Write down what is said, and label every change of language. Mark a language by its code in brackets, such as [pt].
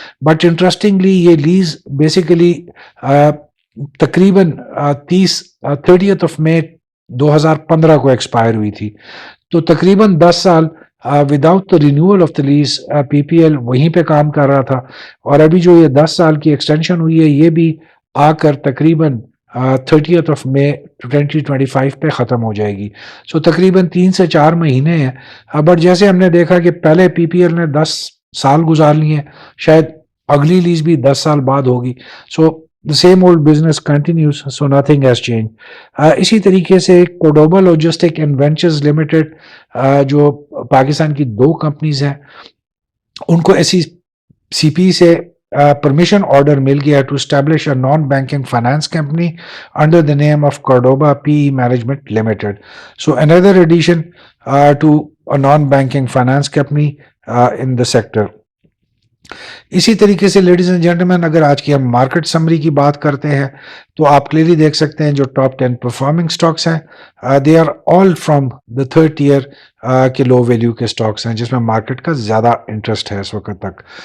[ur] But interestingly یہ lease basically تقریباً 30 مئی 2015 کو ایکسپائر ہوئی تھی، تو تقریباً 10 سال [en] without the renewal of the lease [ur] P P L وہیں پہ کام کر رہا تھا، اور ابھی جو یہ 10 سال کی ایکسٹینشن ہوئی ہے یہ بھی آ کر تقریباً 30 مئی 2025 پہ ختم ہو جائے گی. سو تقریباً 3 سے 4 مہینے ہیں. بٹ جیسے ہم نے دیکھا کہ پہلے پی پی ایل نے 10 سال گزار لیے ہیں، شاید اگلی لیز بھی 10 سال بعد ہوگی. [en] So the same old business continues, so nothing has changed. [ur] اسی طریقے سے کوڈوبا لاجسٹک اینڈ وینچرز لمیٹڈ جو پاکستان کی 2 کمپنیز ہیں، ان کو ایسی سی پی سے permission order مل گیا [en] to establish a non-banking finance company under the name of Cordoba PE Management Limited. So another addition to a non-banking finance company in the sector. [ur] اسی طریقے سے لیڈیز اینڈ جینٹلمین، اگر آج کی ہم مارکیٹ سمری کی بات کرتے ہیں تو آپ کلیئرلی دیکھ سکتے ہیں جو ٹاپ 10 پرفارمنگ سٹاکس ہیں [en] they are all from the third tier [ur] کے لو ویلیو کے سٹاکس ہیں جس میں مارکیٹ کا زیادہ انٹرسٹ ہے اس وقت تک.